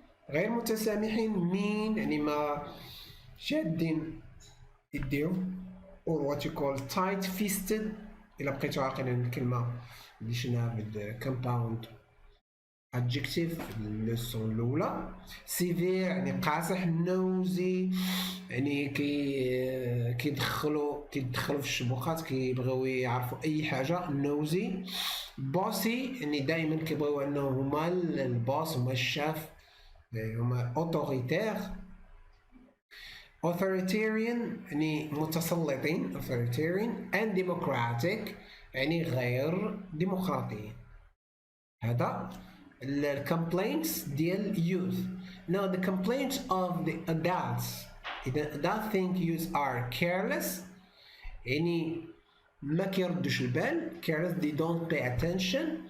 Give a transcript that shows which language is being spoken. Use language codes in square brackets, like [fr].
[ar] غير متسامحين mean يعني ما شادين يديهم [en] or what you call tight fisted. [ar] إلا بقيتو عاقلين الكلمة اللي شناها بالكومباوند adjective في اللسون الأولى. severe يعني قاصح. nosy يعني كيدخلوا في الشبوقات، كيبغيو يعرفوا أي حاجة. [en] nosy. [ar] bossy يعني دائما كيبغيو أنه هما الباص، هما الشاف، هما autoritaire. [en] authoritarian يعني متسلطين authoritarian. and democratic [ar] يعني غير ديمقراطيين. هذا الكومبلينتس ديال youth. [en] Now the complaints of the adults. إذا adult think youth are careless [ar] يعني ما كيردوش البال. [en] careless they don't pay attention.